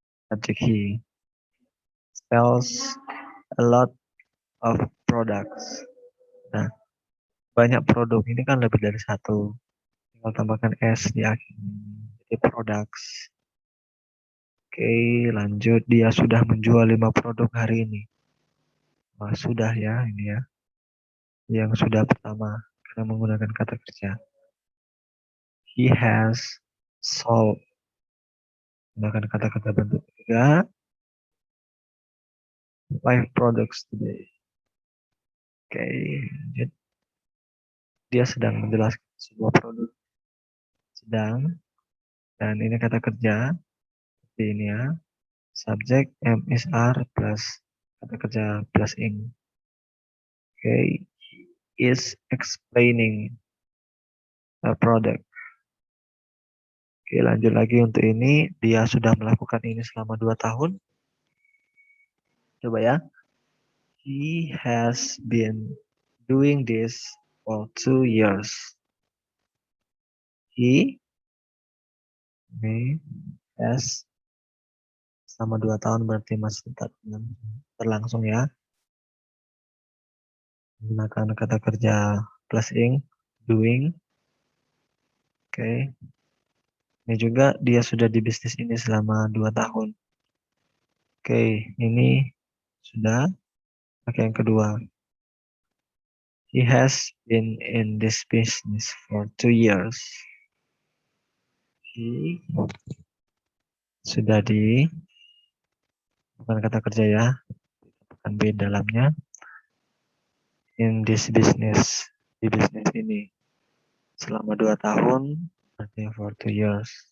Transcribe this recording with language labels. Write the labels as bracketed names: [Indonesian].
[English] Subject he sells a lot of products. [Indonesian] Nah, banyak produk ini kan lebih dari satu. Tinggal tambahkan S di akhir. Jadi products. Oke, lanjut. Dia sudah menjual 5 produk hari ini. Wah, sudah ya ini ya. Yang sudah pertama karena menggunakan kata kerja. [English] He has sold. [Indonesian] Menggunakan kata-kata bentuk ketiga. [English] 5 products today. [Indonesian] Oke, jadi dia sedang menjelaskan sebuah produk sedang, dan ini kata kerja seperti ini ya. [English] Subject am is are plus [Indonesian] kata kerja [English] plus ing. Oke, is explaining a product. [Indonesian] Oke, lanjut lagi untuk ini. Dia sudah melakukan ini selama 2 tahun. Coba ya. [English] He has been doing this for 2 years. He has [Indonesian] selama 2 tahun berarti masih tetap berlangsung ya. Menggunakan kata kerja plus ing, doing. Oke. Ini juga dia sudah di bisnis ini selama 2 tahun. Oke, ini sudah. Oke, yang kedua. [English] He has been in this business for 2 years. [Indonesian] He sudah di, bukan kata kerja ya, bukan B dalamnya. [English] In this business, [Indonesian] di bisnis ini. Selama 2 tahun, berarti [English] for 2 years.